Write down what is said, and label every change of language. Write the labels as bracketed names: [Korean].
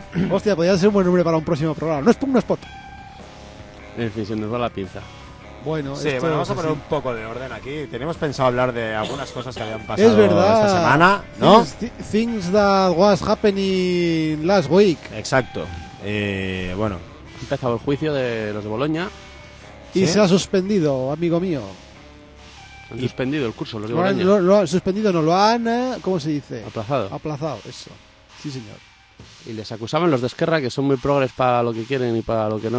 [Spanish] Hostia, podría ser un buen nombre para un próximo programa. No es punk, no es pot. En fin, se nos va la pinza. Bueno, sí, esto bueno, vamos a poner así un poco de orden aquí. Teníamos pensado hablar de algunas cosas que habían pasado esta semana, ¿no? [English] Things that was happening last week. [Spanish] Exacto. Bueno, ha empezado el juicio de los de Boloña. Y ¿sí? Se ha suspendido, amigo mío. Han suspendido el curso, los de Boloña. Lo han suspendido, no, lo han, ¿cómo se dice? Aplazado. Aplazado, eso. Sí, señor. Y les acusaban los de Esquerra, que son muy progres para lo que quieren y para lo que no.